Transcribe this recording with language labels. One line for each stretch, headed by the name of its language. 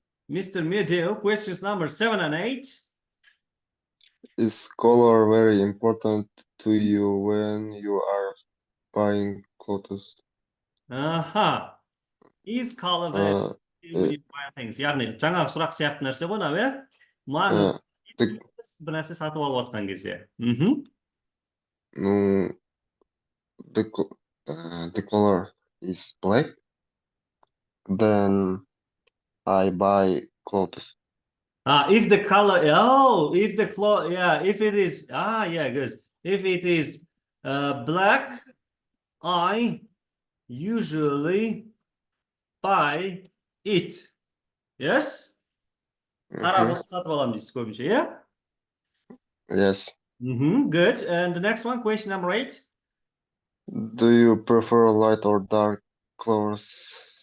English: Mr. Medeo, questions number 7 and 8. Is color very important to you when you are buying clothes? Is color very when you buy things?
Kazakh: яғни жаңағы сұрақ сияқты нәрсе ғой мынау, иә? Маңызды бір нәрсе сатып алып отқан кезде.
English: No, the color is black, then I buy clothes. If the color, if the cloth, if it is, good. If it is black, I usually buy it. Yes?
Kazakh: Қара болса сатып аламын дейсіз көбінше, yeah?
English: Yes. Good. And the next one, question number 8. Do you prefer light or dark colors?